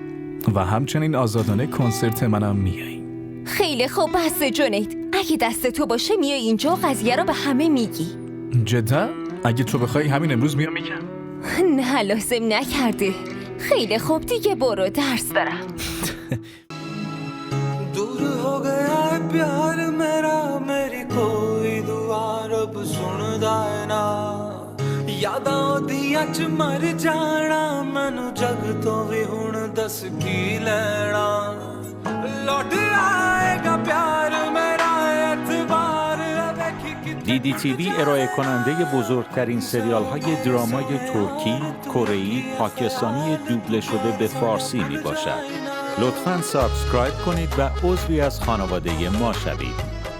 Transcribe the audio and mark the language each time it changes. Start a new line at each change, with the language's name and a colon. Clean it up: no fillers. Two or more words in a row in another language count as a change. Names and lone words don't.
Persian: و همچنین آزادانه کنسرت منم میای. خیلی خوب بس جونید. اگه دست تو باشه میای اینجا و قضیه رو به همه میگی. جدا؟ اگه تو بخوای همین امروز میام میگم. نه لازم نکرده. خیلی خوب دیگه برو درس دارم.
Punjabi: ਦੂਰ ਹੋ ਗਿਆ ਹੈ ਪਿਆਰ ਮੇਰਾ ਮੇਰੀ ਕੋਈ ਦੁਆ ਰੱਬ ਸੁਣਦਾ ਹੈ ਨਾ ਯਾਦਾਂ ਓਦੀਆਂ ਚ ਮਰ ਜਾਣਾ ਮੈਨੂੰ ਜੱਗ ਤੋਂ ਭੀ ਹੁਣ ਦੱਸ ਕੀ ਲੈਣਾ ਲੌਟ ਆਏਗਾ ਪਿਆਰ ਮੇਰਾ ਏਤਬਾਰ
Persian: DDTV ارائه کننده بزرگترین سریال های درامای ترکی، کره‌ای، پاکستانی دوبله شده به فارسی می باشد. لطفاً سابسکرایب کنید و عضوی از خانواده ما شوید.